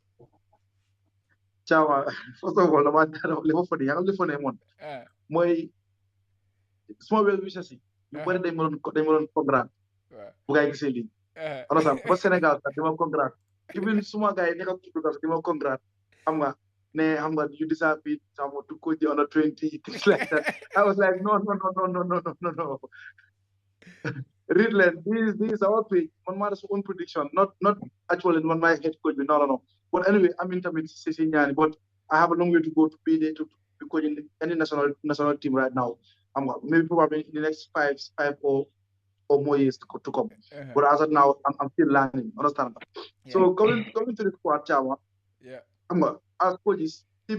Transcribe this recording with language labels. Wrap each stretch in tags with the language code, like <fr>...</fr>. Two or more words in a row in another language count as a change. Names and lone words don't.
<wo>Chawa,</wo> <en>first of all,</en> <wo>li funny yaa li funny moon mooy suma</wo> <en>well wishes</en> <wo>yi ñu bëri dañ ma doon congrats bu gaay gisee lii understand ba Sénégal sax di ma congrats even suma gaay nekk ak tudd sax di ma congrats xam nga ne xam nga</wo> <en>you deserve it to coach the under 20 things like that I was like no read leen this is our page</en> <wo>man maa def</wo> <en>own prediction not actually man my head coach bi no but anyway I mean</en> <wo>tamit si ñaani</wo> <en>but I have a long way to go to be there to be coaching any national team right now maybe probably in the next five or more years to come but as of now I'm still learning understand so coming to the squad Chawa as coaches team</en>